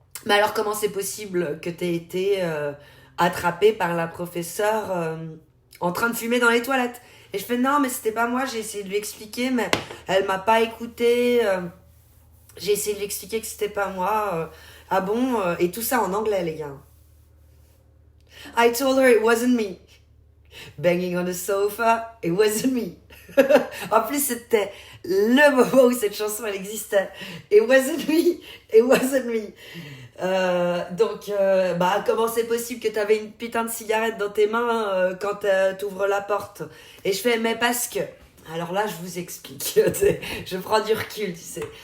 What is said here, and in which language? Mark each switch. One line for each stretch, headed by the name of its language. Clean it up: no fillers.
French: Mais alors, comment c'est possible que t'aies été attrapé par la professeure en train de fumer dans les toilettes? Et je fais, non, mais c'était pas moi, j'ai essayé de lui expliquer, mais elle m'a pas écouté. J'ai essayé de lui expliquer que c'était pas moi. Ah bon? Et tout ça en anglais, les gars.
English: I told her it wasn't me. Banging on the sofa, it wasn't me.
French: En plus, c'était le moment où cette chanson, elle existait.
English: It wasn't me, it wasn't me.
French: Donc, comment c'est possible que t'avais une putain de cigarette dans tes mains quand t'ouvres la porte? Et je fais, mais parce que... Alors là, je vous explique. Je prends du recul, tu sais.